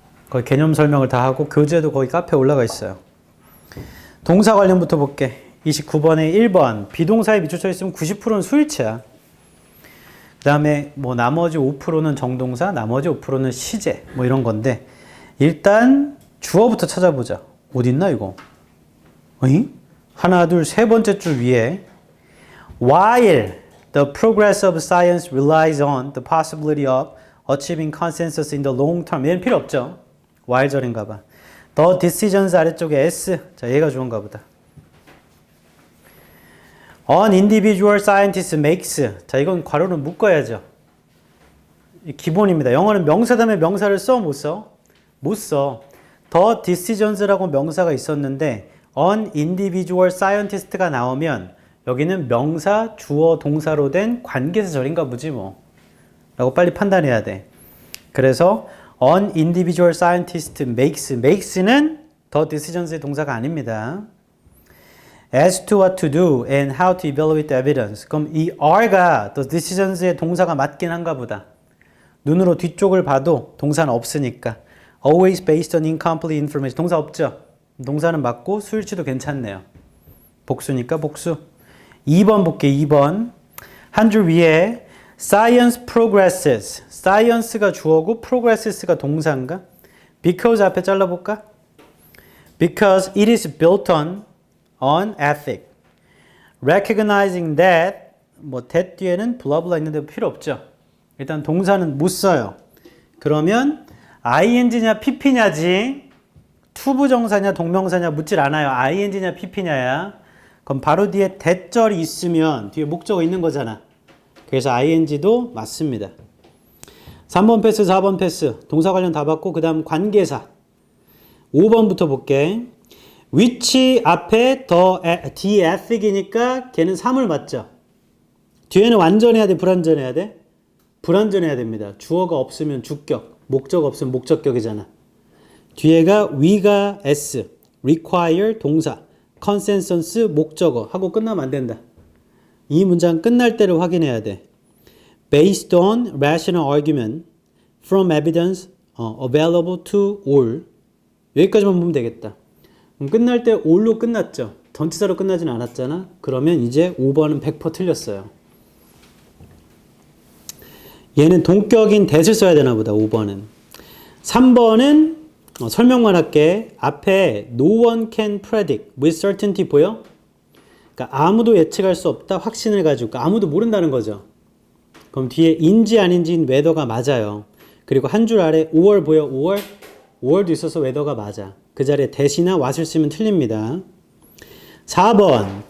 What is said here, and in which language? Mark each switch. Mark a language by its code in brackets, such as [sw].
[ko] 거기 개념 설명을 다 하고 교재도 거기 카페에 올라가 있어요. 동사 관련부터 볼게. 29번에 1번 비동사에 밑줄 쳐 있으면 90%는 수일치야. 그 다음에 뭐 나머지 5%는 정동사, 나머지 5%는 시제 뭐 이런 건데 일단 주어부터 찾아보자. 어딨나 이거? 어잉? 하나 둘 세 번째 줄 위에 [en] While the progress of science relies on the possibility of achieving consensus in the long term. [ko] 얘는 필요 없죠. while 절인가 봐. The decisions 아래쪽에 S. 자, 얘가 좋은가 보다. [en] An individual scientist makes. [ko] 자, 이건 괄호를 묶어야죠. 기본입니다. 영어는 명사 다음에 명사를 써? 못 써? 못 써. The decisions라고 명사가 있었는데 [en] an individual scientist [ko] 가 나오면 여기는 명사, 주어, 동사로 된 관계사 절인가 보지 뭐. 라고 빨리 판단해야 돼. 그래서 [en] an individual scientist makes [ko] 는 the decisions의 동사가 아닙니다. [en] As to what to do and how to evaluate the evidence. [ko] 그럼 이 are가 the decisions의 동사가 맞긴 한가 보다. 눈으로 뒤쪽을 봐도 동사는 없으니까. [en] Always based on incomplete information. [ko] 동사 없죠? 동사는 맞고 수일치도 괜찮네요. 복수니까 복수. 2번 볼게. 2번. 한 줄 위에 [en] Science progresses. [ko] Science가 주어고 progresses가 동사인가? Because 앞에 잘라볼까? [en] Because it is built on ethic. Recognizing that [ko] that 뒤에는 블라블라 있는데 필요 없죠. 일단 동사는 못 써요. 그러면 ing냐 pp냐지 투부정사냐 동명사냐 묻질 않아요. ing냐 pp냐야. 그럼 바로 뒤에 대절이 있으면 뒤에 목적어 있는 거잖아. 그래서 ing도 맞습니다. 3번 패스, 4번 패스. 동사 관련 다 받고 그 다음 관계사. 5번부터 볼게. which 앞에 the ethic이니까 걔는 3을 맞죠. 뒤에는 완전해야 돼, 불완전해야 돼? 불완전해야 됩니다. 주어가 없으면 주격, 목적 없으면 목적격이잖아. 뒤에가 we가 s, require 동사, consensus 목적어 하고 끝나면 안 된다. 이 문장 끝날 때를 확인해야 돼. [en] Based on rational argument from evidence available to all. [ko] 여기까지만 보면 되겠다. 그럼 끝날 때 all로 끝났죠. 전치사로 끝나진 않았잖아. 그러면 이제 5번은 100% 틀렸어요. 얘는 동격인 that을 써야 되나 보다. 5번은. 3번은 설명만 할게. 앞에 [en] no one can predict with certainty [ko] 보여? 그러니까 아무도 예측할 수 없다. 확신을 가지고. 그러니까 아무도 모른다는 거죠. 그럼 뒤에 인지 아닌지인 whether가 맞아요. 그리고 한 줄 아래 5월 보여? 5월? 5월도 있어서 whether가 맞아. 그 자리에 that이나 what을 쓰면 틀립니다. 4번.